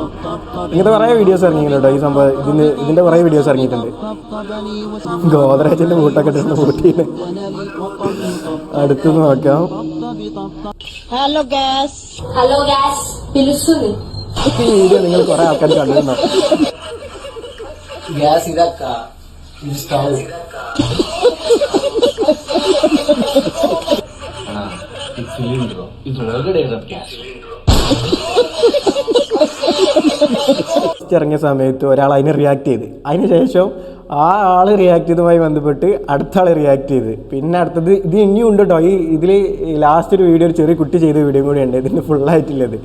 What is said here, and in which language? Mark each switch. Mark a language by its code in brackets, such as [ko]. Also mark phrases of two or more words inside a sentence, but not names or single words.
[ml] ഇങ്ങനത്തെ കുറേ വീഡിയോസ് ഇറങ്ങിയിട്ടുണ്ട് കേട്ടോ. ഈ സംഭവം ഇതിൻ്റെ കുറേ വീഡിയോസ് ഇറങ്ങിയിട്ടുണ്ട്. ഗോദ്രേജിൻ്റെ പൂട്ടൊക്കെ ഇട്ടിട്ട് പൂട്ടിയിട്ട്. അടുത്തത് നോക്കാം. [en] Hello gas [ml] ഈ വീഡിയോ നിങ്ങൾ കുറെ ആൾക്കാർ കണ്ടിട്ടുണ്ടോ? [kn] ಗ್ಯಾಸ್ ಇದಕ್ಕ ಇದು ಸ್ಟವ್ ಇದು ಸಿಲಿಂಡ್ರು ಇದ್ರೊಳಗಡೆ ಇರೋದು ಗ್ಯಾಸ್. [ml] ഇറങ്ങിയ സമയത്ത് ഒരാൾ അതിനെ റിയാക്ട് ചെയ്ത്, അതിന് ശേഷം ആ ആൾ റിയാക്ട് ചെയ്തതുമായി ബന്ധപ്പെട്ട് അടുത്ത ആൾ റിയാക്ട് ചെയ്ത്, പിന്നെ അടുത്തത് ഇത് ഇനിയും ഉണ്ട് കേട്ടോ. ഇതിൽ ലാസ്റ്റ് ഒരു വീഡിയോ ഒരു ചെറിയ കുട്ടി ചെയ്ത വീഡിയോ കൂടി ഉണ്ട്. ഇതിന് ഫുള്ളായിട്ടില്ലത്.